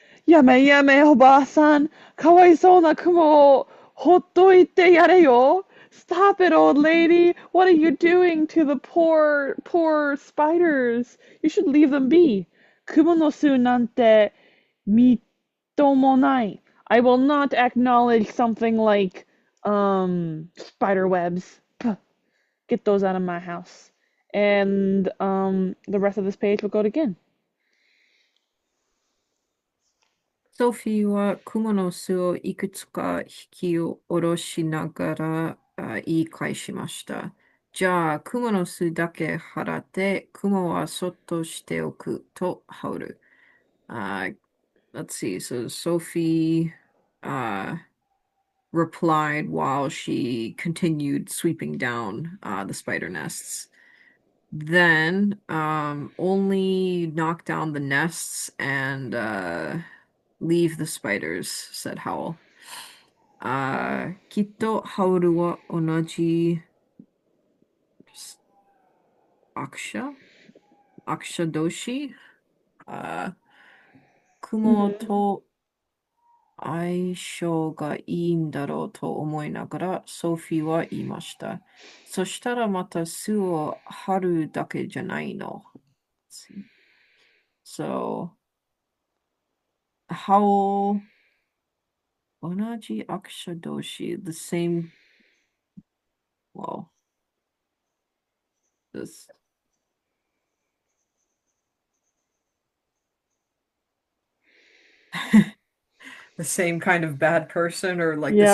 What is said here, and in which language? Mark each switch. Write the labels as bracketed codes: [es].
[ja] やめやめおばあさん、かわいそうな雲をほっといてやれよ。 [en] Stop it, old lady. What are you doing to the poor spiders? You should leave them be. [ja] 雲の巣なんてみっともない. [en] I will not acknowledge something like, spider webs. Puh, get those out of my house. And, the rest of this page will go again. [ja] ソフィーは蜘蛛の巣をいくつか引き下ろしながら言い返しました。じゃあ、蜘蛛の巣だけ払って、蜘蛛はそっとしておくとハウル。 [en] Let's see. So Sophie replied while she continued sweeping down the spider nests. Then only knock down the nests and leave the spiders, said Howl. [ja] きっとハウルは同じアクシャ同士雲と相性がいいんだろうと思いながらソフィーは言いました。そしたらまた巣を張るだけじゃないの。 [en] So, Howl [ja] 同じアクション同士 [en] the same well this the same kind of bad person or like the